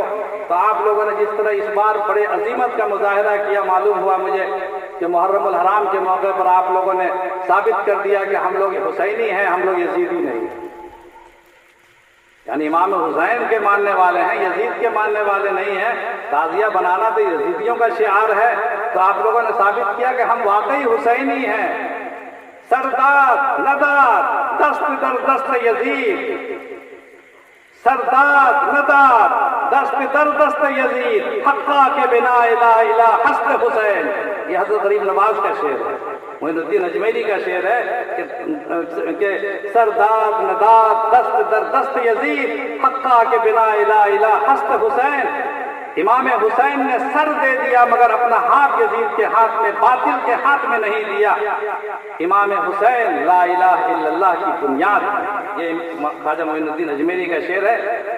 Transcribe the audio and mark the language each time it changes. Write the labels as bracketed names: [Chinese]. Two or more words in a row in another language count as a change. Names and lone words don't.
[Urdu] تو آپ لوگوں نے جس طرح اس بار بڑے عظمت کا مظاہرہ کیا، معلوم ہوا مجھے کہ محرم الحرام کے موقع پر آپ لوگوں نے ثابت کر دیا کہ ہم لوگ حسینی ہیں، ہم لوگ یزیدی نہیں۔ یعنی امام حسین کے ماننے والے ہیں، یزید کے ماننے والے نہیں ہیں۔ تعزیہ بنانا تو یزیدیوں کا شعار ہے، تو آپ لوگوں نے ثابت کیا کہ ہم واقعی حسینی ہیں۔ [Persian] سرداد نداد دست در دست یزید، سرداد نداد دست در دست یزید، حقا کے بنا الہ الہ حسن حسین۔ [Urdu] یہ حضرت غریب نواز کا شعر ہے، معین الدین اجمیری کا شعر ہے کہ [Persian] سرداد نداد دست در دست یزید، حقا کے بنا الہ الہ حسن حسین۔ [Urdu] امام حسین نے سر دے دیا مگر اپنا ہاتھ یزید کے ہاتھ میں، باطل کے ہاتھ میں نہیں دیا۔ امام حسین [Arabic] لا الہ الا اللہ [Urdu] کی بنیاد، یہ خواجہ معین الدین اجمیری کا شعر ہے۔